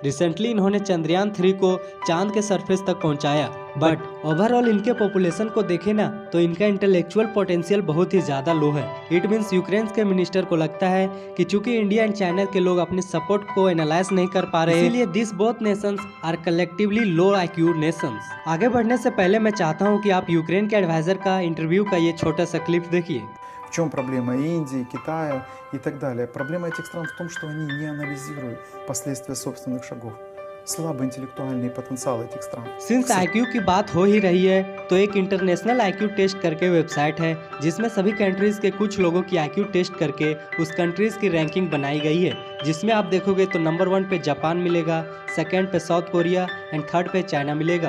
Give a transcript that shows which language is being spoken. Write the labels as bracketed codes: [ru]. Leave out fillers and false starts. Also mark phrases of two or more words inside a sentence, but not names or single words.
[hi] रिसेंटली इन्होंने चंद्रयान 3 को चांद के सरफेस तक पहुंचाया, [en] but overall [hi] इनके पॉपुलेशन को देखे ना तो इनका [en] intellectual potential [hi] बहुत ही ज्यादा लो है। [en] it means [hi] यूक्रेन के मिनिस्टर को लगता है कि चूंकि इंडिया एंड चाइना के लोग अपने सपोर्ट को एनालाइज नहीं कर पा रहे, इसलिए [en] this both nations are collectively low IQ nations. [hi] आगे बढ़ने से पहले मैं चाहता हूँ कि आप यूक्रेन के एडवाइजर का इंटरव्यू का ये छोटा सा क्लिप देखिए। [ru] В чем проблема Индии, Китая и так далее? Проблема этих стран в том, что они не анализируют последствия собственных шагов. Слабый интеллектуальный потенциал этих стран. [hi] सिंस IQ की बात हो ही रही है तो एक [en] international IQ test [hi] करके वेबसाइट है जिसमें सभी कंट्रीज के कुछ लोगों की [en] IQ test [hi] करके उस कंट्रीज की रैंकिंग बनाई गई है, जिसमें आप देखोगे तो नंबर 1 पे जापान मिलेगा, सेकंड पे साउथ कोरिया [en] and third [hi] पे चाइना मिलेगा।